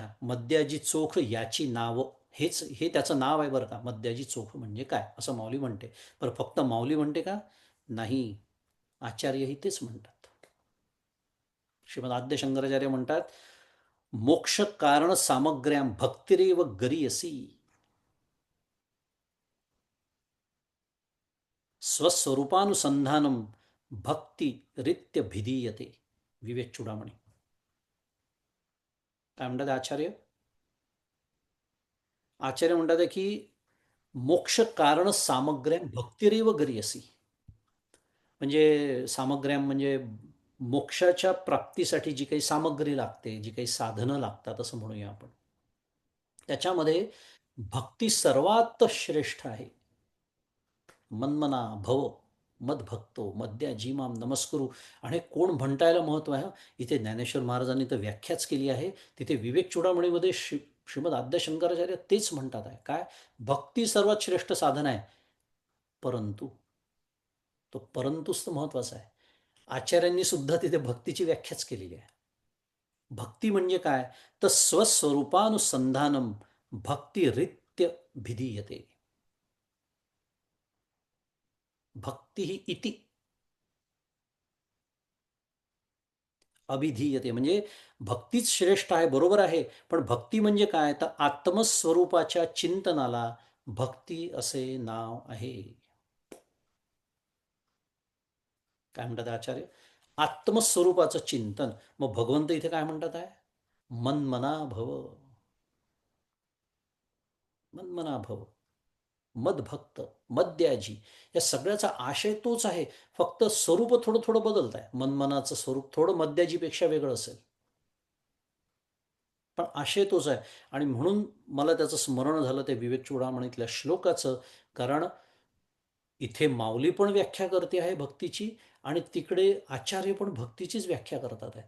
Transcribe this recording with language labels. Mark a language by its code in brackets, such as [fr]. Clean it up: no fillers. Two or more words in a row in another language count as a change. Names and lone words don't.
[mr] मद्याजी चोख याची नावं. हे त्याचं नाव आहे बरं का. मद्याजी चोख म्हणजे काय असं माऊली म्हणते. पण फक्त माऊली म्हणते का? नाही, आचार्यही तेच म्हणतात. श्रीमद आद्य शंकराचार्य म्हणतात, [sa] मोक्ष कारण सामग्र्याम भक्तिरेव गरीयसी स्वस्वरूपानुसंधानम भक्ती रित्य भिदीयते. [mr] विवेक चुडामणी. काय म्हणतात आचार्य? आचार्य म्हणतात की [sa] मोक्ष कारण सामग्र्याम भक्तिरेव गरीयसी. [mr] म्हणजे सामग्र्याम म्हणजे मोक्षाच्या प्राप्तीसाठी जी काही सामग्री लागते, जी काही साधनं लागतात असं म्हणूया आपण, त्याच्यामध्ये भक्ती सर्वात श्रेष्ठ आहे. [sa] मन्मना भव मदभक्तो मद्या जीमाम नमस्कुरू. [mr] आणि कोण म्हणतायला महत्व आहे. इथे ज्ञानेश्वर महाराजांनी तर व्याख्याच केली आहे. तिथे विवेक चूडामणीमध्ये श्रीमद आद्य शंकराचार्य तेच म्हणतात आहे. काय? भक्ती सर्वात श्रेष्ठ साधन आहे. परंतु तो परंतुच तर महत्वाचा आहे. आचार्यांनी सुद्धा तिथे भक्तीची व्याख्याच केलेली आहे. भक्ती म्हणजे काय? [sa] तर स्वस्वरूपानुसंधानम भक्तिरित्य भिधीयते. [mr] भक्ती ही [sa] इति अभिधीयते [mr] म्हणजे भक्तीच श्रेष्ठ आहे, बरोबर आहे. पण भक्ती म्हणजे काय? तर आत्मस्वरूपाच्या चिंतनाला भक्ती असे नाव आहे. काय म्हणतात आचार्य? आत्मस्वरूपाचं चिंतन. मग भगवंत इथे काय म्हणतात आहे? [sa] मन्मना भव. मन्मना भव मदभक्त मद्याजी. [mr] या सगळ्याचा आशय तोच आहे. फक्त स्वरूप थोडं थोडं बदलत आहे. मनमनाचं स्वरूप थोडं मद्याजीपेक्षा वेगळं असेल, पण आशय तोच आहे. आणि म्हणून मला त्याचं स्मरण झालं ते विवेक चूडामणीतल्या श्लोकाचं. कारण इथे माऊली पण व्याख्या करते आहे भक्तीची, आणि तिकडे आचार्य पण भक्तीचीच व्याख्या करतात आहे.